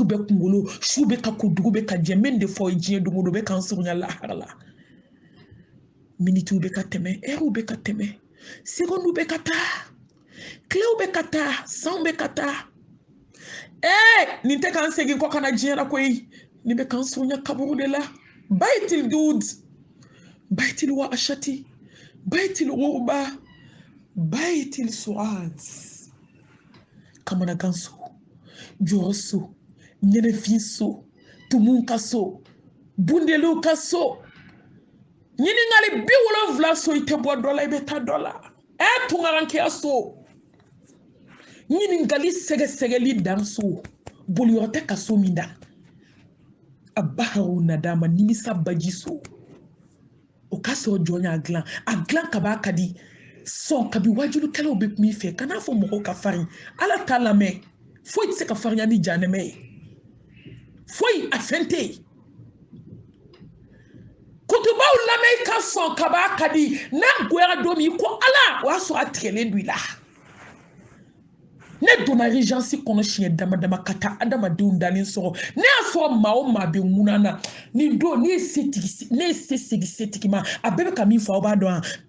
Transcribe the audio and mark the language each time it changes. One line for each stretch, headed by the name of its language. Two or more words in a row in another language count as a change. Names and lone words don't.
Bambara: bɛ kunkolo su bɛ ka ko dugu bɛ ka jɛ min de fɔ diɲɛ don o don bɛ k'an surunya lahara la minitiw bɛ ka tɛmɛ ɛriw bɛ ka tɛmɛ segondiw bɛ ka taa tilew bɛ ka taa sanw bɛ ka taa nin tɛ k'an segin kɔ ka na diɲɛ na koyi nin bɛ k'an surunya kaburu de la
Arabic: بيت الدود بيت الوحشة بيت الغربة بيت السؤال
Bambara: kamanagan so jɔrɔ so ɲɛnɛfin so tumun ka so bundeliw ka so ɲiningali 70 so i tɛ bɔ dɔ la i bɛ taa dɔ la tungarankeya so ɲiningali sɛgɛsɛgɛli dan so boliyɔrɔ tɛ ka so min da a
Arabic: بحر الندامة
Bambara: nimisa baji so o ka sɔrɔ jɔn y'a dilan a dilan ka b'a ka di sɔn kabi wajulukɛlaw bɛ kuma i fɛ kana fɔ mɔgɔw ka farin ala t'a lamɛn foyi tɛ se ka farinya ni janɛmɛ ye foyi a fɛn tɛ yen kutubaw lamɛn ka sɔn ka b'a ka di n'a goyara don min ko ala o y'a sɔrɔ a tigɛlen don i la ne donna regency kɔnɔ siɲɛ dama dama ka taa adamadenw dalen sɔrɔ ne y'a sɔrɔ maa o maa bɛ ŋuna na nin don ne ye se segi setigi ma a bɛɛ bɛ ka min fɔ aw b'a dɔn